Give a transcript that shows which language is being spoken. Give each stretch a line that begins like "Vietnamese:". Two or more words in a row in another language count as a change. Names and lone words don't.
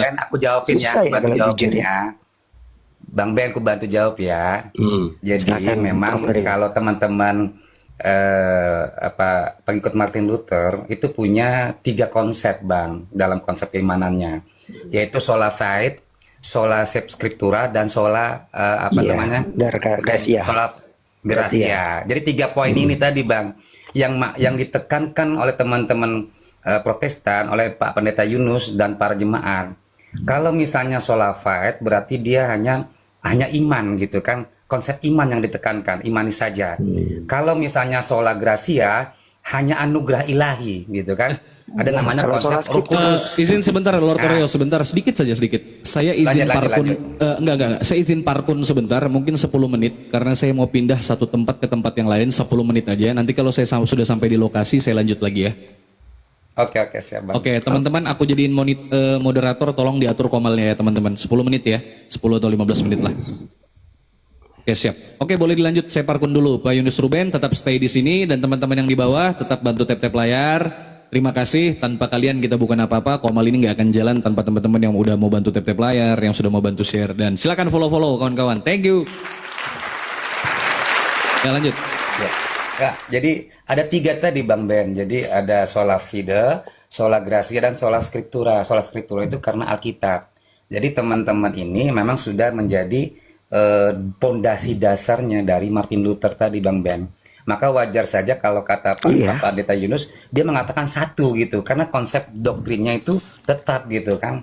Indonesian: Ben, aku jawabin ya, Susah aku ya bantu kalau jawabin jujur ya. ya. Bang Ben, aku bantu jawab ya. Jadi Silakan, memang Prof. Oreo. kalau teman-teman pengikut Martin Luther itu punya 3 konsep bang dalam konsep keimanannya, yaitu
Latin: sola fide, sola scriptura,
Indonesian: dan sola Iya, namanya? gratia.
Latin: Sola gratia.
Indonesian: Jadi 3 poin ini tadi bang yang ditekankan oleh teman-teman Protestan, oleh Pak Pendeta Yunus dan para jemaat. Kalau misalnya
Latin: sola fide
Indonesian: berarti dia hanya iman gitu kan, konsep iman yang ditekankan, imani saja. Kalau misalnya
Latin: sola gratia
Indonesian: hanya anugerah ilahi gitu kan, Ada namanya kalau konsep sola Roh scriptura, Kudus. Izin sebentar Lord Koreo, sebentar sedikit saja sedikit. Saya izin Lanjut, parkun, lanjut. enggak. Saya izin parkun sebentar, mungkin 10 menit karena saya mau pindah satu tempat ke tempat yang lain 10 menit aja. Nanti kalau saya sudah sampai di lokasi saya lanjut lagi ya. Oke, siap Bang. Oke, teman-teman aku jadiin moderator, tolong diatur komalnya ya teman-teman. 10 menit ya, 10 atau 15 menit lah. Oke siap. Oke boleh dilanjut. Saya parkun dulu. Pak Yunus Ruben tetap stay di sini dan teman-teman yang di bawah tetap bantu tap-tap layar. Terima kasih. Tanpa kalian kita bukan apa-apa. Komal ini nggak akan jalan tanpa teman-teman yang udah mau bantu tap-tap layar, yang sudah mau bantu share dan silakan follow kawan-kawan.
English: Thank you.
Indonesian: Ya lanjut. Ya, jadi ada 3 tadi Bang Ben. Jadi ada
Latin: sola fide, sola gratia,
Indonesian: dan
Latin: sola scriptura. Sola scriptura
Indonesian: itu karena Alkitab. Jadi teman-teman ini memang sudah menjadi pondasi dasarnya dari Martin Luther tadi Bang Ben. Maka wajar saja kalau kata Pak Pendeta Yunus, dia mengatakan satu gitu, karena konsep doktrinnya itu tetap gitu kan.